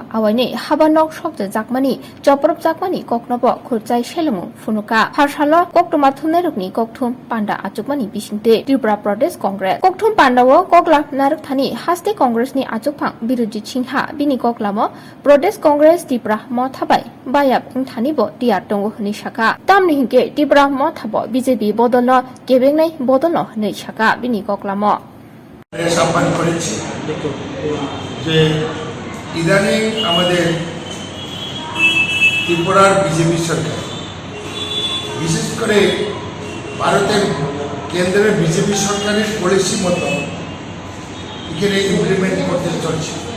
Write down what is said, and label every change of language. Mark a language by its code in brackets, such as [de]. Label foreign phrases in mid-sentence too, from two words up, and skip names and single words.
[trp] awaine habanok sokja jakmani joprop jakmani koknobo khurchai Selengmwng Phunuka harsalo koktuma thunnerokni kokthum panda achukmani bisingte Tipra Pradesh Congress kokthum pandawo kokla narukthani haste Congress ni achukphang Birojit Singha bini koklamo Pradesh Congress Tipra Motha bai bayap wngthani bo Tiyar tongo hni saka tamni hingke Tipra Motha bo BJP bodolno kebengnai bodolno hni saka bini koklamo [bn] সম্মান করেছি যে ইদানিং আমাদের ত্রিপুরার বিজেপি সরকার বিশেষ করে ভারতের কেন্দ্রের বিজেপি সরকারের পলিসি মতো এখানে ইমপ্লিমেন্ট করতে চলছে।